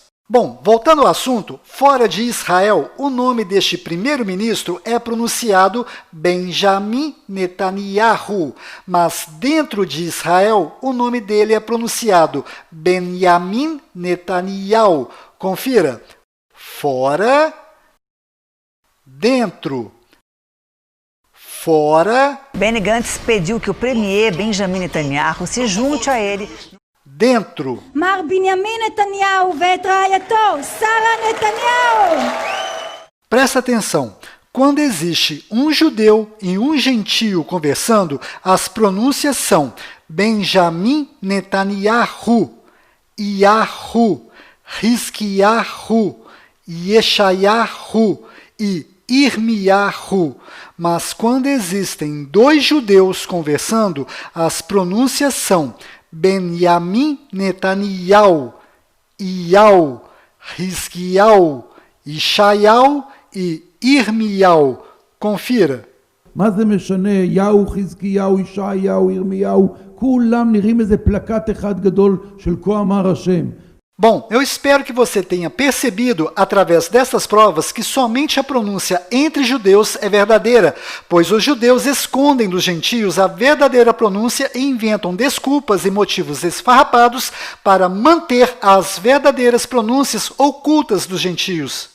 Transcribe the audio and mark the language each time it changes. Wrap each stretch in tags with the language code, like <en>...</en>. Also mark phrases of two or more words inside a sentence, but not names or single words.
<pt>Bom, voltando ao assunto, fora de Israel, o nome deste primeiro-ministro é pronunciado Benjamin Netanyahu, mas dentro de Israel, o nome dele é pronunciado Benjamin Netanyahu. Confira: fora, dentro, fora. Benny Gantz pediu que o premier Benjamin Netanyahu se junte a ele. Dentro.</pt> <he>Mar Benjamin Netanyahu ואת רעייתו, Sara Netanyahu.</he> <pt>Presta atenção. Quando existe um judeu e um gentio conversando, as pronúncias são Benjamin Netanyahu, Yahu, Hizkiyahu, Yeshayahu e Irmiyahu. Mas quando existem dois judeus conversando, as pronúncias são Benjamin Netanyahu, Iau, Hizkiyahu, Yeshayahu e Irmiyahu. Confira.</pt> <he>מה זה משנה? יהו, חזקיהו, ישעיהו, ירמיהו, כולם נראים איזה פלקט אחד גדול של כה אמר השם.</he> <pt>Bom, eu espero que você tenha percebido, através dessas provas, que somente a pronúncia entre judeus é verdadeira, pois os judeus escondem dos gentios a verdadeira pronúncia e inventam desculpas e motivos esfarrapados para manter as verdadeiras pronúncias ocultas dos gentios.</pt>